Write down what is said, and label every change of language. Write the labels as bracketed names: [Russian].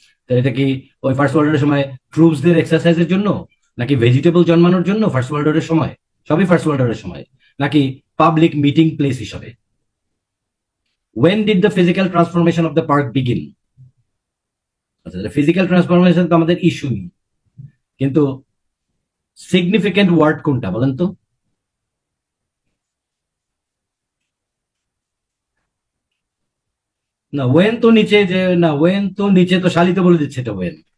[Bangla] তাহলে এটা কি ওই ফার্স্ট ওয়ার্ল্ড ওয়ারের সময় ট্রুপসদের এক্সারসাইজের জন্য, নাকি ভেজিটেবল জন্মানোর জন্য ফার্স্ট ওয়ার্ল্ড ওয়ারের সময়? সবই ফার্স্ট ওয়ার্ল্ড ওয়ারের সময়। নাকি পাবলিক মিটিং প্লেস হিসাবে? [English] When did the physical transformation of the park begin? [Bangla] আচ্ছা, ফিজিক্যাল ট্রান্সফরমেশন তো আমাদের ইস্যু নেই, কিন্তু সিগনিফিকেন্ট ওয়ার্ড কোনটা বলেন তো? না, ওয়েন তো নিচে তো শালিতে বলে দিচ্ছে এটা ওয়েন।